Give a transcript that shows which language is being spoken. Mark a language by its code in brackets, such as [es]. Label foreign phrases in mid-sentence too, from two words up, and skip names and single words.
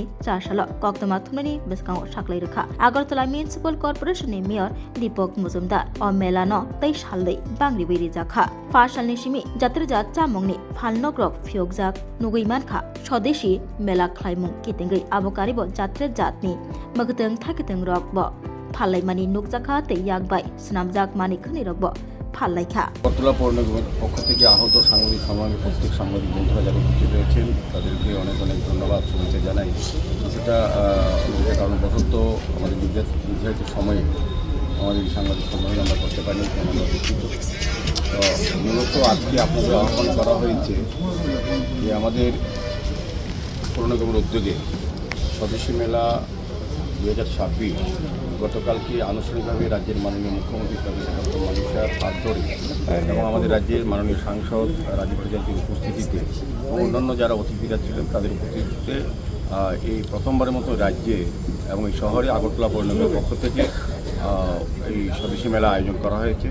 [trp] Chashala Koktama Thumani Buskango Saklai Reka Agartala Municipal Corporation ni Mayor Deepak Mujumdar o Mela no Tei Bangri Biri Zakha Farsalni shimi jatirjat chamongni phalnogrok phiokjak nuguimankha swadeshi mela khlaimung kitengei abokaribo jatre jatni magteng thakiteng rokbo phallaimani nukjakha te yakbai snamjak manikhani rokbo phallaikha [bn] আগরতলা পৌর নিগমের পক্ষ থেকে আহত সাংবাদিক সম্মানের প্রত্যেক সাংবাদিক বন্ধুরা যারা উপস্থিত রয়েছেন তাদেরকে অনেক অনেক ধন্যবাদ শুভেচ্ছা জানাই সেটা কারণবশত আমাদের নির্ধারিত সময়ে আমাদের সাংবাদিক সম্মেলন আমরা করতে পারিনি আমরা দুঃখিত। তো মূলত আজকে আপনাদের আহ্বান করা হয়েছে যে আমাদের পৌর নিগমের উদ্যোগে স্বদেশী মেলা 2026 গতকালকে আনুষ্ঠানিকভাবে রাজ্যের মাননীয় মুখ্যমন্ত্রী প্রফেসর ডক্টর মানিক শাহর হাত ধরে এবং আমাদের রাজ্যের মাননীয় সাংসদ রাজীব প্রজাপতির উপস্থিতিতে এবং অন্যান্য যারা অতিথিরা ছিলেন তাদের উপস্থিতিতে এই প্রথমবারের মতো রাজ্যে এবং এই শহরে আগরতলা পৌর নিগমের পক্ষ থেকে এই স্বদেশী মেলা আয়োজন করা হয়েছে।